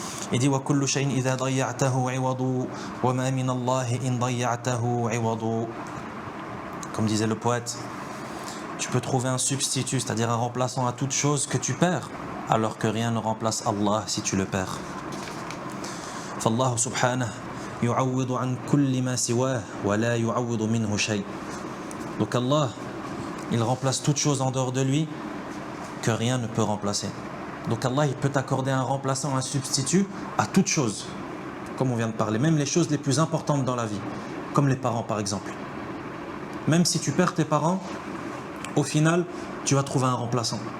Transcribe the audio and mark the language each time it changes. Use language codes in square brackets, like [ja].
[fr] Il dit [ar] وَكُلُّ شَيْءٍ إِذَا ضَيَّعْتَهُ عِوَضُ وَمَا مِنَ اللَّهِ إِنْ ضَيَّعْتَهُ عِوَضُ. [fr] Comme disait le poète, tu peux trouver un substitut, c'est-à-dire un remplaçant à toute chose que tu perds, alors que rien ne remplace Allah si tu le perds. [ar] فالله سبحانه يعوض عن كل ما سواه ولا يعوض منه شيء. [fr] Donc Allah, il remplace toute chose en dehors de lui que rien ne peut remplacer. Donc Allah, il peut t'accorder un remplaçant, un substitut à toute chose, comme on vient de parler, même les choses les plus importantes dans la vie, comme les parents par exemple. Même si tu perds tes parents, au final, tu vas trouver un remplaçant.